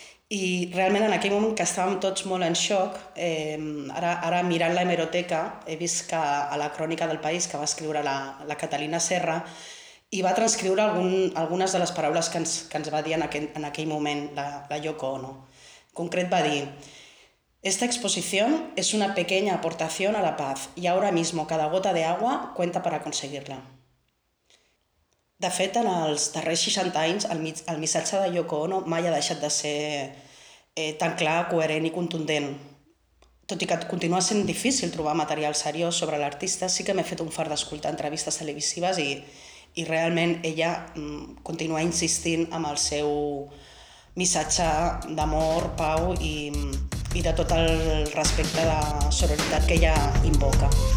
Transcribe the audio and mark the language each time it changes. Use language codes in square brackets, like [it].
[ca] I realment en aquell moment que estàvem tots molt en xoc, ara mirant la hemeroteca he vist que a la Crònica del País, que va escriure la Catalina Serra, i va transcriure algunes de les paraules que ens va dir en aquell moment la Yoko Ono. En concret va dir: [es] "Esta exposición es una pequeña aportación a la paz y ahora mismo cada gota de agua cuenta para conseguirla." [ca] De fet, en els darrers 60 anys, el missatge de Yoko Ono mai ha deixat de ser tan clar, coherent i contundent. Tot i que continua sent difícil trobar material seriós sobre l'artista, sí que m'he fet un fart d'escoltar entrevistes televisives i realment ella continua insistint amb el seu missatge d'amor, pau i de tot el respecte de sororitat que ella invoca.